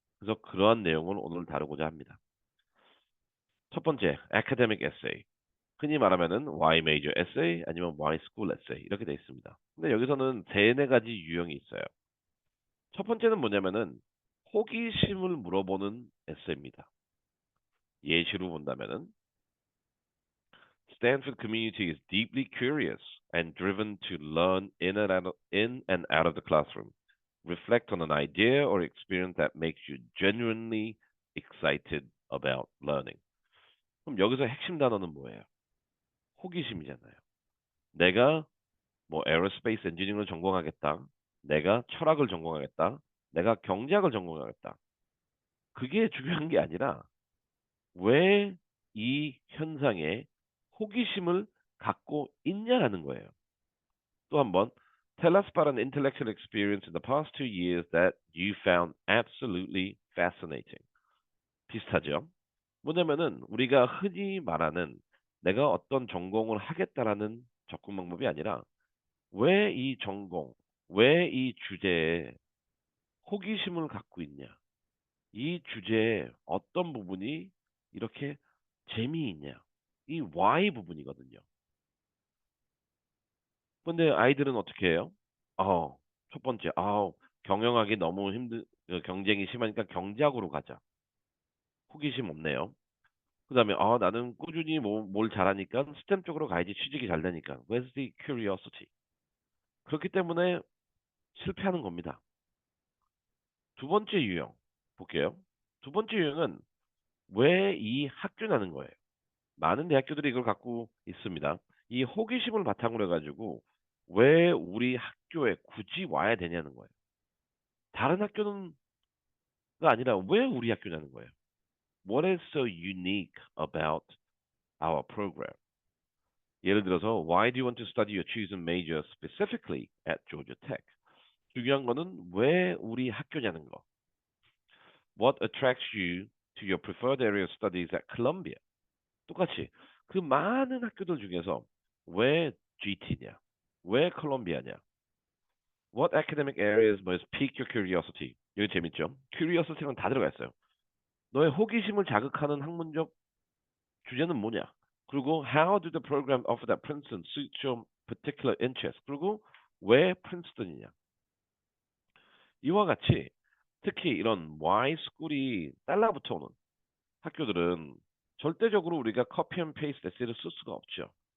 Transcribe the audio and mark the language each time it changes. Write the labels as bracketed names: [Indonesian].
[Korean] 그래서 그러한 내용을 오늘 다루고자 합니다. 첫 번째, academic essay. 흔히 말하면은 why major essay 아니면 why school essay 이렇게 돼 있습니다. 근데 여기서는 세네 가지 유형이 있어요. 첫 번째는 뭐냐면은 호기심을 물어보는 에세이입니다. 예시로 본다면은 [English] Stanford community is deeply curious and driven to learn in and out of the classroom. Reflect on an idea or experience that makes you genuinely excited about learning. [Korean] 그럼 여기서 핵심 단어는 뭐예요? 호기심이잖아요. 내가 뭐 에어로스페이스 엔지니어를 전공하겠다. 내가 철학을 전공하겠다. 내가 경제학을 전공하겠다. 그게 중요한 게 아니라 왜 이 현상에 호기심을 갖고 있냐라는 거예요. 또 한번 [English] tell us about an intellectual experience in the past 2 years that you found absolutely fascinating. [Korean] 비슷하죠? 뭐냐면은 우리가 흔히 말하는 내가 어떤 전공을 하겠다라는 접근 방법이 아니라 왜 이 전공, 왜 이 주제에 호기심을 갖고 있냐? 이 주제에 어떤 부분이 이렇게 재미있냐? 이 why 부분이거든요. 근데 아이들은 어떻게 해요? 어, 첫 번째, 경영하기 너무 경쟁이 심하니까 경제학으로 가자. 호기심 없네요. 그 다음에, 나는 꾸준히 뭘 잘하니까 스템 쪽으로 가야지 취직이 잘 되니까. [English] Where's the curiosity? [Korean] 그렇기 때문에 실패하는 겁니다. 두 번째 유형, 볼게요. 두 번째 유형은 왜 이 학교냐는 거예요. 많은 대학교들이 이걸 갖고 있습니다. 이 호기심을 바탕으로 해가지고 왜 우리 학교에 굳이 와야 되냐는 거예요. 다른 학교는가 아니라 왜 우리 학교냐는 거예요. [English] What is so unique about our program? [Korean] 예를 들어서 [English] Why do you want to study your chosen major specifically at Georgia Tech? [Korean] 중요한 거는 왜 우리 학교냐는 거. [English] What attracts you to your preferred area of studies at Columbia? [Korean] 똑같이 그 많은 학교들 중에서 왜 GT냐? 왜 콜롬비아냐? [English] What academic areas most pique your curiosity? [Korean] 이거 재밌죠? curiosity는 다 들어가 있어요. 너의 호기심을 자극하는 학문적 주제는 뭐냐? 그리고 [English] how do the program offered at Princeton suit your particular interest? [Korean] 그리고 왜 프린스턴이냐? 이와 같이 특히 이런 Y 스쿨이 달라붙어 오는 학교들은 절대적으로 우리가 커피 앤 페이스트 에세이를 쓸 수가 없죠.